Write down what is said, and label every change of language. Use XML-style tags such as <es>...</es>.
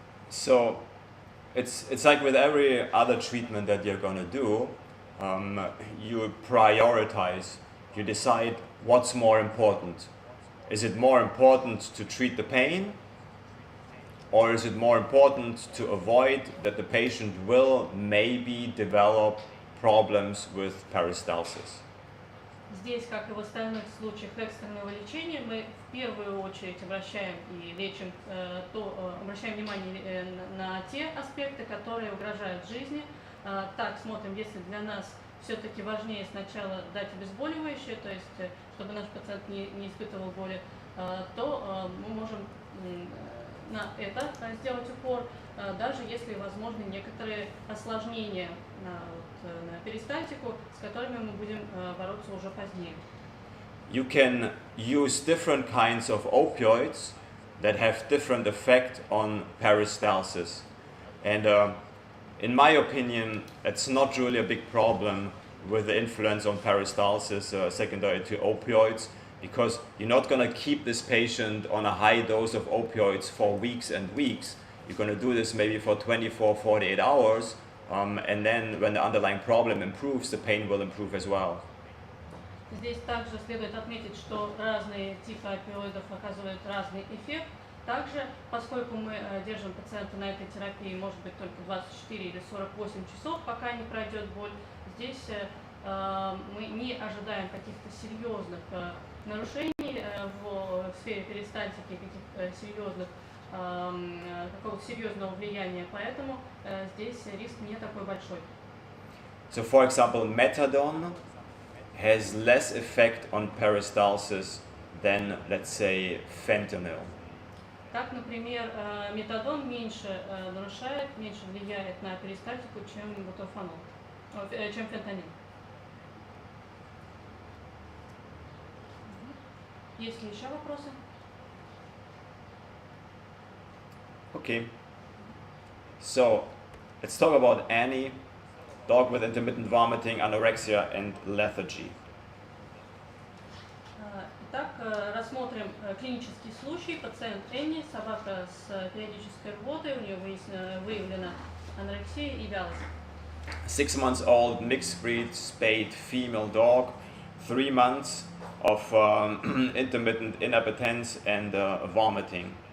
<en>So it's like with every other treatment that you're going to do, you prioritize, you decide what's more important. Is it more important to treat the pain, Or is it more important to avoid that the patient will maybe develop problems with peristalsis?</en> <ru>Здесь, как и в остальных случаях экстренного лечения, мы в первую очередь обращаем и лечим, обращаем внимание на те аспекты, которые угрожают жизни. Так, смотрим, если для нас все-таки важнее сначала дать обезболивающее, то есть чтобы наш пациент не испытывал боли, то мы можем на это сделать упор, даже если возможны некоторые осложнения на перистальтику, с которыми мы будем бороться уже позднее.</ru> <en>You can use different kinds of opioids that have different effect on peristalsis. And in my opinion, it's not really a big problem with the influence on peristalsis secondary to opioids, because you're not going to keep this patient on a high dose of opioids for weeks and weeks. You're going to do this maybe for 24, 48 hours, and then when the underlying problem improves, the pain will improve as well.</en> <ru>Здесь также следует отметить, что разные типы опиоидов оказывают разный эффект. Также, поскольку мы держим пациента на этой терапии, может быть, только 24 или 48 часов, пока не пройдет боль, здесь мы не ожидаем каких-то серьезных нарушений в сфере перистальтики, каких-то серьезных, какого-то серьезного влияния, поэтому здесь риск не такой большой.</ru> <en>So, for example, methadone has less effect on peristalsis than, let's say, fentanyl.</en> <ru>Так, например, метадон меньше нарушает, меньше влияет на перистальтику, чем бутофанол, чем фентанил. Есть ли еще вопросы?</ru> <en>Okay. So, let's talk about Annie, dog with intermittent vomiting, anorexia, and lethargy.</en> <ru>Итак, рассмотрим клинический случай. Пациент Энни, собака с периодической рвотой, у нее выявлена анорексия и вялость.</ru> <en>6-month-old mixed breed spayed female dog, 3 months of intermittent inappetence and vomiting.</en>